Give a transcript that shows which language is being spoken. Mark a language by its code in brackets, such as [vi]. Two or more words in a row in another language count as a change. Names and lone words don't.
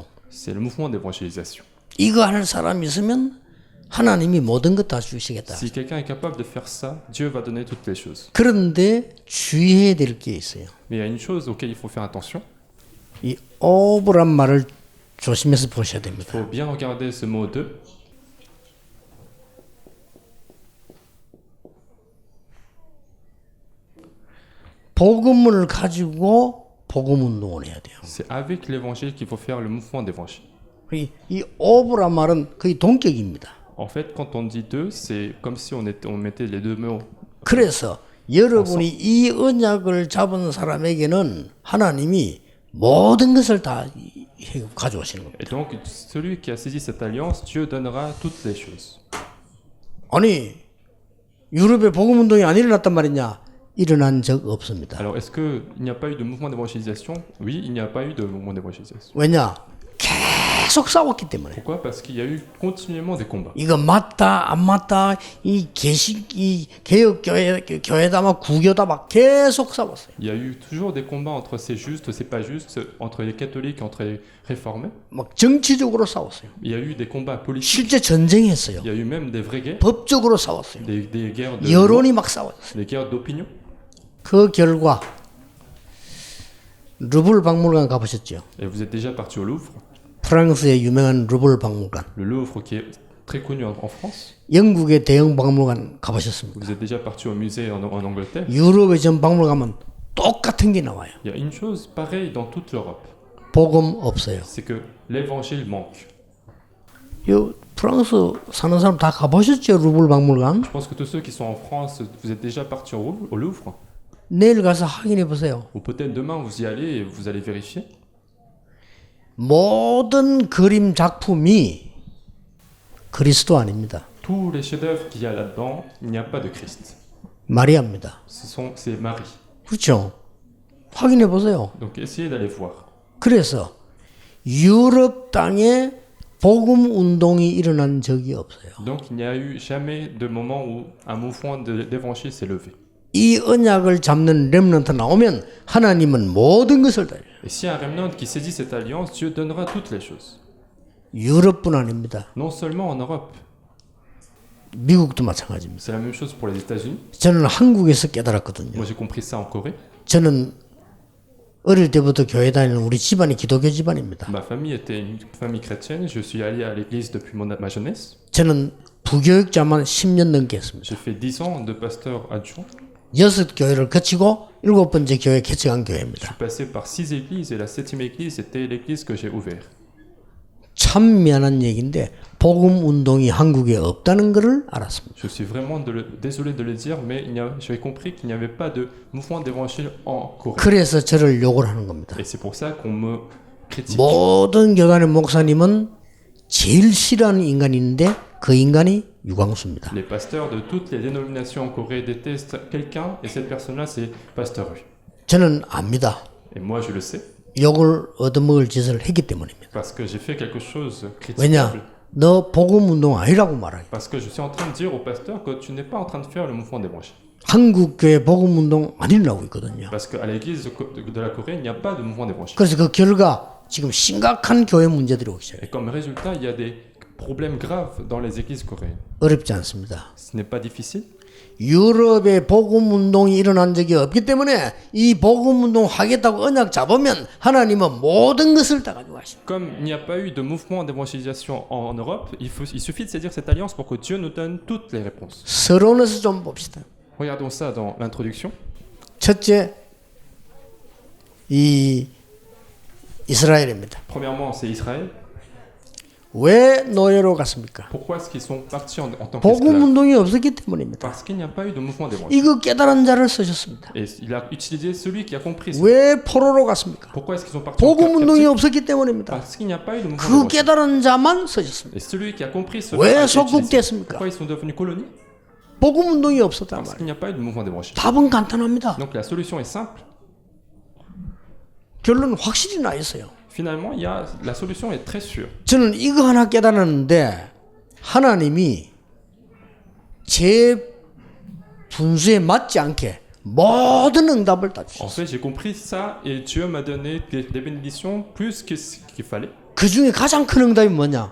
[fr] C'est le mouvement d'évangélisation. [ko] 이거 할 사람이 있으면 하나님이 모든 것 다 주시겠다. [fr] Si quelqu'un est capable de faire ça, Dieu va donner toutes les choses. [ko] 그런데 주의해야 될 게 있어요. [fr] Mais il y a une chose auquel il faut faire attention. [ko] 이 오브란 말을 조심해서 보셔야 [fr] Il [ko] 됩니다. [fr] faut bien regarder ce mot de. [ko] 복음을 가지고 복음 운동을 해야 돼요. [fr] C'est avec l'évangile qu'il faut faire le mouvement d'évangile. [ko] 이 오브란 말은 거의 동격입니다. [fr] En fait, quand on dit deux, c'est comme si on mettait les deux mots. [ko] 그래서 여러분이 이 언약을 잡은 사람에게는 하나님이 모든 것을 다 가져오시는 겁니다. [fr] Et donc, celui qui a saisi cette alliance, Dieu donnera toutes les choses. [ko] 아니 유럽에 복음 운동이 안 일어났단 말이냐? 일어난 적 없습니다. [fr] Alors, est-ce qu'il n'y a pas eu de mouvement d'évangélisation? Oui, il n'y a pas eu de mouvement d'évangélisation. [ko] 왜냐? 계속 싸웠기 때문에. [fr] Pourquoi? Parce qu'il y a eu continuellement des combats. [ko] 이거 맞다 안 맞다 이 개혁 교회다 막 구교다 막 계속 싸웠어요. [fr] Il y a eu toujours des combats entre c'est juste, c'est pas juste, entre les catholiques, entre les réformés. [ko] 막 정치적으로 싸웠어요. [fr] Il y a eu des combats politiques. [ko] 실제 전쟁했어요. [fr] Il y a eu même des vraies guerres, [ko] 법적으로 싸웠어요. [fr] des guerres de [ko] 여론이 막 싸웠어요. [fr] des guerres d'opinion. [ko] 그 결과 루블 박물관 가보셨죠? [fr] Et vous êtes déjà parti au Louvre, [ko] 프랑스의 유명한 루블 박물관. [fr] le Louvre qui est très connu en France. [ko] 영국의 대형 박물관 가보셨습니까? [fr] Vous êtes déjà parti au musée en Angleterre. [ko] 유럽의 전 박물관 가면 똑같은 게 나와요. [fr] Il y a une chose pareille dans toute l'Europe, [ko] 복음 없어요. [fr] c'est que l'évangile manque. [ko] 이 프랑스 사는 사람 다 가보셨죠? 루블 박물관? [fr] Je pense que tous ceux qui sont en France, vous êtes déjà partis au Louvre. [ko] 내일 가서 확인해 보세요. [fr] Ou peut-être demain vous y allez et vous allez vérifier. [ko] 모든 그림 작품이 그리스도 아닙니다. [fr] Tous les chefs-d'œuvre qu'il y a là-dedans, il n'y a pas de Christ. [ko] 마리아입니다. [fr] C'est Marie. [ko] 그렇죠? 확인해 보세요. [fr] Donc essayez d'aller voir. [ko] 그래서 유럽 땅에 복음 운동이 일어난 적이 없어요. [fr] Donc il n'y a eu jamais de moment où un mouvement d'évangile s'est levé. [ko] 이 언약을 잡는 렘넌트 나오면 하나님은 모든 것을 다 해요. [fr] Et si un remnant qui saisit cette alliance, Dieu donnera toutes les choses. [ko] 유럽뿐 아닙니다. [fr] Non seulement en Europe, [ko] 미국도 마찬가지입니다. [fr] c'est la même chose pour les États-Unis. [ko] 저는 한국에서 깨달았거든요. [fr] Moi j'ai compris ça en Corée. [ko] 저는 어릴 때부터 교회 다니는 우리 집안이 기독교 집안입니다. [fr] Ma famille était une famille chrétienne, je suis allé à l'église depuis ma jeunesse. [ko] 저는 부교육자만 10년 넘게 했습니다. [fr] J'ai fait 10 ans de pasteur adjoint. [ko] 6교회를 거치고 7번째 교회 개척한 [fr] Je [ko] 교회입니다. [fr] suis passé par 6 églises et la 7e église était l'église que j'ai ouverte. [ko] 참 미안한 얘기인데 복음 운동이 한국에 없다는 것을 알았습니다. [fr] Je suis vraiment désolé de le dire, mais j'avais compris qu'il n'y avait pas de mouvement d'évangile en Corée. [ko] 그래서 저를 욕을 하는 겁니다. [fr] Et c'est pour ça qu'on me critique. [ko] 모든 교단의 목사님은 제일 싫어하는 인간이 있는데 그 인간이 유광수입니다. [fr] Les pasteurs de toutes les dénominations en Corée détestent quelqu'un et cette personne-là c'est Pasteur Hu. [ko] 저는 압니다. [fr] Et moi je le sais [ko] 욕을 얻어먹을 짓을 했기 때문입니다. [fr] parce que j'ai fait quelque chose [ko] 왜냐? [fr] critiquable. [ko] 너 복음 운동 아니라고 말해요. [fr] Parce que je suis en train de dire au pasteur que tu n'es pas en train de faire le mouvement d'évangile. [ko] 한국 교회 복음 운동 아니라고 있거든요. [fr] Parce qu'à l'église de la Corée, il n'y a pas de mouvement d'évangile. [ko] 그래서 그 결과 지금 심각한 교회 문제들이 오기 시작해요. [fr] Et comme résultat, il y a des problèmes graves dans les églises coréennes. [ko] 어렵지 않습니다. [fr] Ce n'est pas difficile. [ko] 유럽에 복음 운동이 일어난 적이 없기 때문에 이 복음 운동 하겠다고 언약 잡으면 하나님은 모든 것을 다 가지고 가십니다. [fr] Comme il n'y a pas eu de mouvement d'évangélisation en Europe, il suffit de saisir cette alliance pour que Dieu nous donne toutes les réponses. [ko] 서론에서 좀 봅시다. [fr] Regardons ça dans l'introduction. [ko] 첫째, 이 이스라엘입니다. [fr] Premièrement, c'est Israël. [ko] 왜 노예로 갔습니까? [fr] Pourquoi est-ce qu'ils sont partis en tant [ko] 복음 [fr] qu'esclaves? [ko] 운동이 없었기 때문입니다. [fr] Parce qu'il n'y a pas eu de mouvement d'évangile. [ko] 이거 깨달은 자를 쓰셨습니다. [fr] Et il a utilisé celui qui a compris ça. [ko] 왜 포로로 갔습니까? [fr] Pourquoi est-ce qu'ils sont partis en [ko] 복음 운동이 [fr] captivité? [ko] 없었기 때문입니다. [fr] Parce qu'il n'y a pas eu de mouvement [ko] 그 [fr] d'évangile. [ko] 깨달은 자만 쓰셨습니다. [fr] Et celui qui a compris cela [ko] 왜 [fr] a été utilisé. [ko] 속국됐습니까? [fr] Pourquoi ils sont devenus colonies? [ko] 복음 운동이 없었단 [fr] Parce [ko] 말이에요. [fr] qu'il n'y a pas eu de mouvement d'évangile. [ko] 답은 간단합니다. [fr] Donc la solution est simple. [ko] 결론 확실히 나 있어요. [fr] Finalement, la solution est très sûre. [ko] 저는 이거 하나 깨달았는데 하나님이 제 분수에 맞지 않게 모든 응답을 다 [fr] En [ko] 주셨어요. [fr] fait, j'ai compris ça et Dieu m'a donné des bénédictions plus que ce qu'il fallait. [ko] 그 중에 가장 큰 응답이 뭐냐?